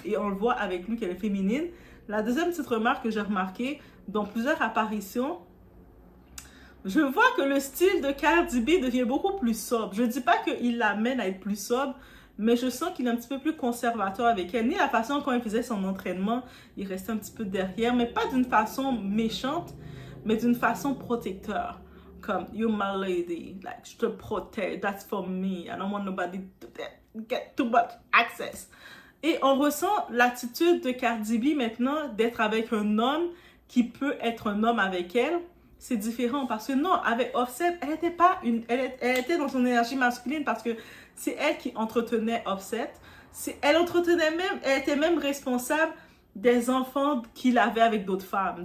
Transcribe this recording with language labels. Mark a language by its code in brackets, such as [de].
[fr] Et on le voit avec lui qu'elle est féminine. La deuxième petite remarque que j'ai remarquée, dans plusieurs apparitions, je vois que le style de Cardi B devient beaucoup plus sobre. Je ne dis pas qu'il l'amène à être plus sobre, mais je sens qu'il est un petit peu plus conservateur avec elle. Ni la façon quand il faisait son entraînement, il restait un petit peu derrière, mais pas d'une façon méchante, mais d'une façon protecteur. [en] Comme, you're my lady, like, [fr] je te protège, [en] that's for me, I don't want nobody to get too much access. [fr] Et on ressent l'attitude de Cardi B maintenant d'être avec un homme qui peut être un homme avec elle. C'est différent parce que non, avec Offset, elle était pas elle était dans son énergie masculine parce que c'est elle qui entretenait Offset. Elle était même responsable des enfants qu'il avait avec d'autres femmes.